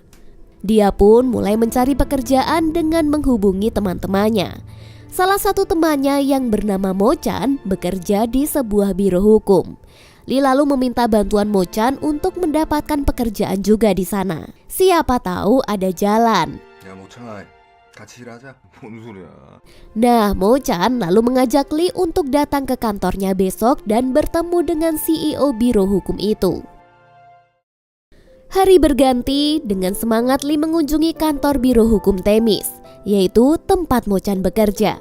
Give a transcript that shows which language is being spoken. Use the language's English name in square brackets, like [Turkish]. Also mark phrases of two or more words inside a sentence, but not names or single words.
[Indonesian] Dia pun mulai mencari pekerjaan dengan menghubungi teman-temannya. Salah satu temannya yang bernama Mo Chan bekerja di sebuah biro hukum. Lee lalu meminta bantuan Mo Chan untuk mendapatkan pekerjaan juga di sana. Siapa tahu ada jalan. [Korean] 야, 모창아, 같이 일하자. 뭔 소리야? [Indonesian] Nah, Mo Chan lalu mengajak Lee untuk datang ke kantornya besok dan bertemu dengan CEO biro hukum itu. Hari berganti dengan semangat Lee mengunjungi kantor biro hukum Temis, yaitu tempat Mo Chan bekerja.